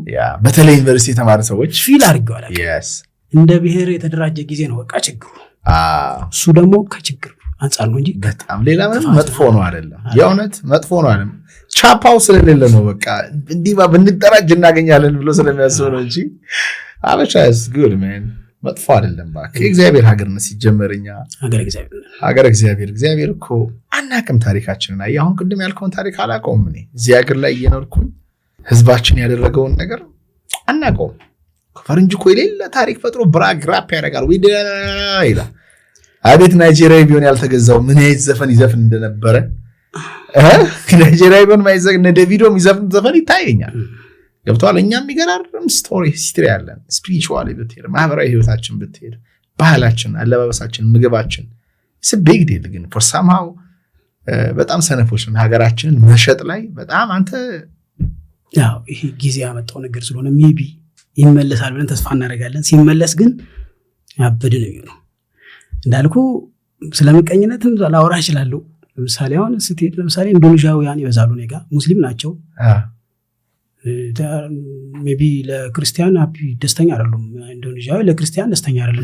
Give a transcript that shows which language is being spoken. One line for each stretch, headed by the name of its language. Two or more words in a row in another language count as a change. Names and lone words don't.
Amharic: በተለይ ዩኒቨርሲቲ የተማሩ ሰዎች ፊል አድርገዋል። እንደ ብሔር የተደራጀ ጊዜ ነው በቃ ችግሩ። እሱ ደግሞ ከችግር አንጻር ነው እንጂ በጣም ሌላ ምንም መጥፎ ነው አይደለም። የእውነት መጥፎ ነው አይደለም። ቻፓው ስለሌለ ነው በቃ እንዲህ ብንደራጅ እናገኛለን ብሎ ስለሚያስብ ነው እንጂ አበሻ
English: is good man
Amharic: መጥፎ አይደለም እባክህ የእግዚአብሔር ሀገር ነው ሲጀመርኛ ሀገር እግዚአብሔር እኮ አናቅም ታሪካችንን አሁን ቅድም ያልከውን ታሪክ አላውቀውም እኔ እዚህ ሀገር ላይ እየኖርኩኝ ህዝባችን ያደረገውን ነገር አናውቀውም ፈረንጅ እኮ የሌለ ታሪክ ፈጥሮ
English: brag rap
Amharic: ያደርጋል ይላል አቤት ናይጄሪያ ቢሆን ያልተገዛው ምን አይነት ዘፈን ይዘፍን እንደነበረ ናይጄሪያ ቢሆን ማይዘግ እነ ዴቪዶ የሚዘፍን ዘፈን ይታየኛል ገብቷል እኛም የሚገራርም
English: story history
Amharic: ያለን ስፒሪቹዋሊ ብትሄድ ማህበራዊ ህይወታችን ብትሄድ ባህላችን አለባበሳችን ምግባችን
English: it's a big deal
Amharic: ግን
English: for somehow
Amharic: በጣም ሰነፎች ነን ሀገራችንን መሸጥ ላይ በጣም አንተ ያው ይሄ ጊዜ ያመጣው ነገር ስለሆነ ሜቢ ይመለሳል ብለን ተስፋ እናደርጋለን ሲመለስ ግን ያበደ ነው የሚሆነው እንዳልኩ ስለምቀኝነትም ላወራ እችላለሁ ለምሳሌ አሁን ስትሄድ ለምሳሌ ኢንዶኔዥያውያን ይበዛሉ ኔጋ ሙስሊም ናቸው ሜቢ ለክርስቲያን ደስተኛ አይደሉም ኢንዶኔዥያዊ ለክርስቲያን ደስተኛ አይደለም